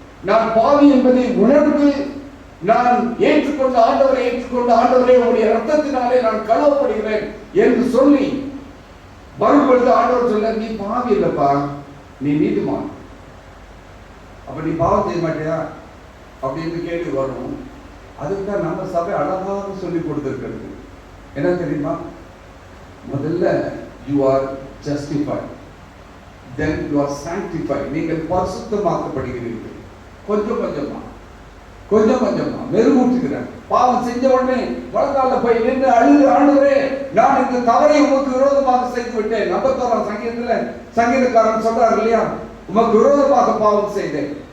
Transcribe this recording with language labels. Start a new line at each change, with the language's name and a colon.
Tamil: நான் பாவி என்பதை உணர்ந்து நான் ஏற்றுக்கொண்டு ஆண்டவரை ஏற்றுக்கொண்டு ஆண்டவரே உங்களுடைய ரத்தத்தினாலே நான் கழுவப்படுகிறேன் என்று சொல்லி வரும்பொழுது ஆண்டவர் சொல்ல, நீ பாவி இல்லப்பா, நீ நீதிமான். அப்ப நீ பாவம் செய்ய மாட்டியா அப்படின்னு கேள்வி வரும். அதுக்கு தான் நம்ம சபை அழகாக சொல்லி கொடுத்திருக்கிறது. என்ன தெரியுமா? முதல்ல
English: you are justified, then you are sanctified.
Tamil: நீங்கள் பரிசுத்தமாக்கப்படுகிறீர்கள். கொஞ்சம் கொஞ்சமா மெருகூட்டுகிறார். பாவம் செஞ்ச உடனே வலதால போய் நின்று அழுது, ஆண்டவரே நான் இந்த தவறை உமக்கு விரோதமாக செய்து விட்டேன். 51ஆம் சங்கீதத்துல சங்கீதக்காரன் சொல்றார் இல்லையா, உமக்கு விரோதமாக பாவம் செய்தேன்.